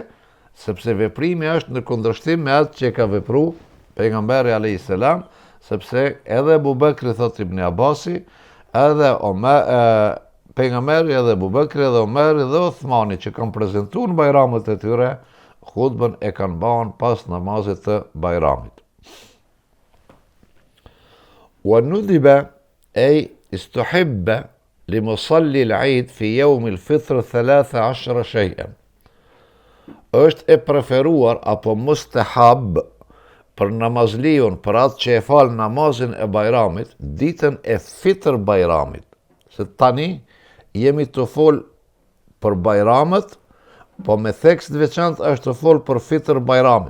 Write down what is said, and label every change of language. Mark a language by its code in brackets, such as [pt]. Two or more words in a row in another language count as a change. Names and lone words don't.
[sq] Sepse veprimi është në kundërshtim me atë që ka vepru pejgamberi [ar] alayhis salam, [sq] sepse edhe Abu Bakri, thot Ibn Abbasi, edhe pejgamberi, edhe Abu Bakri, edhe Omeri, dhe Uthmani që kanë prezantuar në bajramet e tyre, hutbën e kanë bën pas namazit të bajramit. [ar] وندب أي استحب لمصلي العيد في يوم الفطر 13 شيئا. [sq] është e preferuar apo mustahab për namazliun, për atë që e fal namazin e bajramit, ditën e fitr bajramit. Se tani jemi të fol për bajramet, po me thekst veçantë është të fol për fitr bajramin.